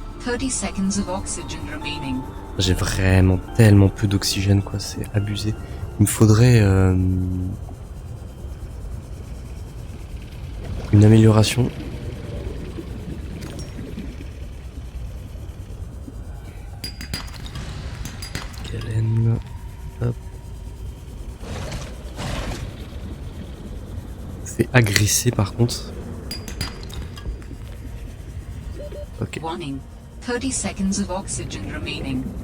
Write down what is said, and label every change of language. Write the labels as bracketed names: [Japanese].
[English] 30 seconds of oxygen remaining. [French] J'ai vraiment tellement peu d'oxygène, quoi, c'est abusé. Il me faudrait une amélioration. Galen. Hop. C'est agressé par contre. Ok. [English] Warning. 30 seconds of oxygen remaining.